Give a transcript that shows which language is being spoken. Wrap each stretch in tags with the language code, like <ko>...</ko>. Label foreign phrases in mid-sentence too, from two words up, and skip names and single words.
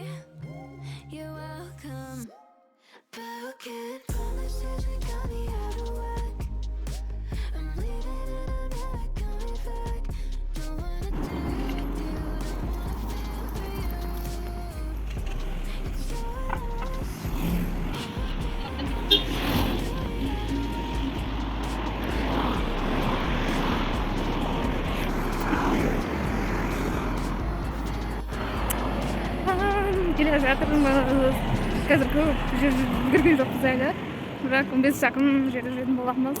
<en>You're welcome, but who can promise you she got me out of work? I'm leaving and I'm never coming back. Don't wanna do with you, don't wanna feel for you. It's your</en> <kk>Келе жатырмыз. Қазір көп жер жүрген жоқпыз әлі. Бірақ 15 шақырым жерде жүретін боламыз.</kk>